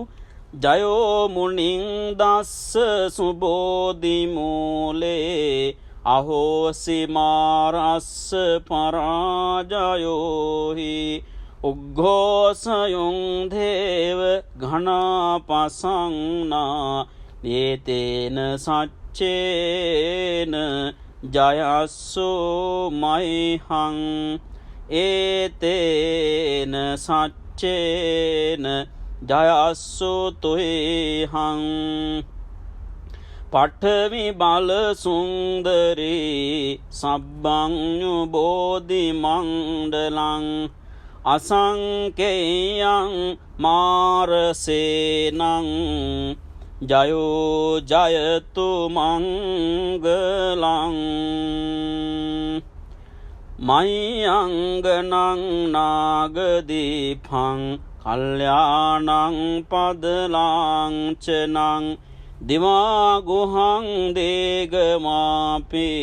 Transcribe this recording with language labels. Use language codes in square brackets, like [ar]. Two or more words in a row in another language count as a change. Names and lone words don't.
[pi] ජයෝ මුනිං දස්ස සුබෝධි මූලේ අහෝසි මාරස්ස පරාජයෝහි උග්ඝෝසයොං දේව ඝනාපසංනා ඒතේන සච්චේන ජයස්සු මයිහං ඒතේන සච්චේන ජයස්සු තුයිහං පඨවි බල සුන්දරී සබ්බඤ්ඤු බෝධි මණ්ඩලං අසංකේයං මාරසේනං ජයෝ ජයතු මංගලං මයංගනං නාගදීපං කල්යාණං පදලාංචනං දිවාගුහං දේගමාපි